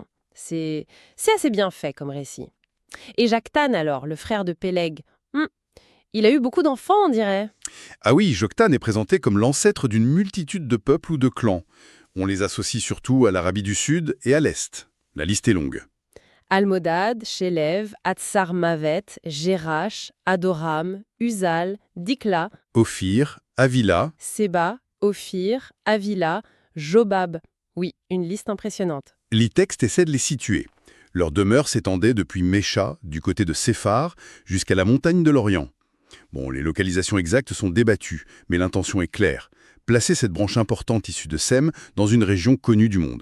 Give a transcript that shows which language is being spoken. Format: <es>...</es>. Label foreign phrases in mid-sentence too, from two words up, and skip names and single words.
<fr>C'est assez bien fait comme récit. Et Joktan, alors, le frère de Péleg, il a eu beaucoup d'enfants, on dirait. Ah oui, Joktan est présenté comme l'ancêtre d'une multitude de peuples ou de clans. On les associe surtout à l'Arabie du Sud et à l'Est. La liste est longue. Almodad, Shelev, Atsar-Mavet, Jerash, Adoram, Uzal, Dikla, Ophir, Havila, Seba, Ophir, Avila, Jobab. Oui, une liste impressionnante. les textes essaient de les situer. Leur demeure s'étendait depuis Mécha, du côté de Séphar, jusqu'à la montagne de l'Orient. Bon, les localisations exactes sont débattues, mais l'intention est claire. Placer cette branche importante issue de Sem dans une région connue du monde.</fr>